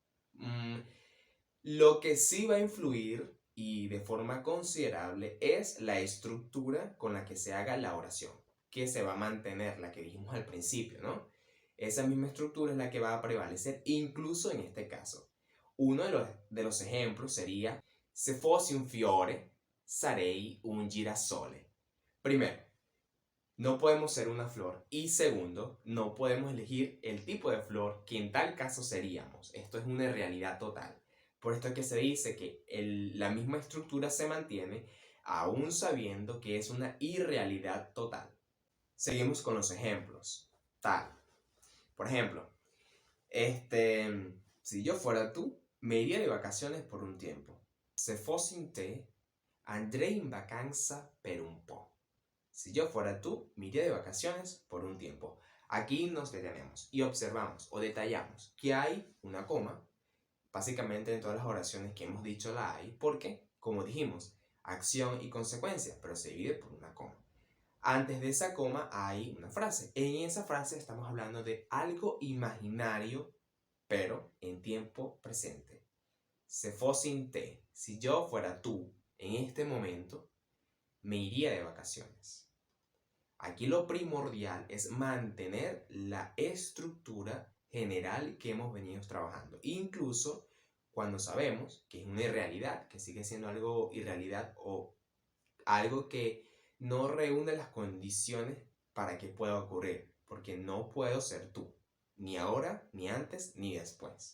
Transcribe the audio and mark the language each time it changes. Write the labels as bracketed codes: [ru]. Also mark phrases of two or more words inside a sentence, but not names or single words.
[es] Lo que sí va a influir y de forma considerable es la estructura con la que se haga la oración, que se va a mantener, la que dijimos al principio, ¿no? Esa misma estructura es la que va a prevalecer incluso en este caso. Uno de los ejemplos sería [it] se fossi un fiore, sarei un girasole. [es] Primero, no podemos ser una flor. Y segundo, no podemos elegir el tipo de flor que en tal caso seríamos. Esto es una realidad total. Por esto es que se dice que la misma estructura se mantiene aún sabiendo que es una irrealidad total. Seguimos con los ejemplos. Tal. Por ejemplo, si yo fuera tú, me iría de vacaciones por un tiempo. [it] Se fossi in te, andrei in vacanza per un po'. [es] Si yo fuera tú, me iría de vacaciones por un tiempo. Aquí nos detenemos y observamos o detallamos que hay una coma. Básicamente en todas las oraciones que hemos dicho la hay porque, como dijimos, acción y consecuencia, pero se divide por una coma. Antes de esa coma hay una frase. En esa frase estamos hablando de algo imaginario, pero en tiempo presente. [it] Se fossi in te, [es] si yo fuera tú en este momento, me iría de vacaciones. Aquí lo primordial es mantener la estructura general que hemos venido trabajando. Incluso cuando sabemos que es una irrealidad, que sigue siendo algo irrealidad o algo que no reúne las condiciones para que pueda ocurrir, porque no puedo ser tú, ni ahora, ni antes, ni después.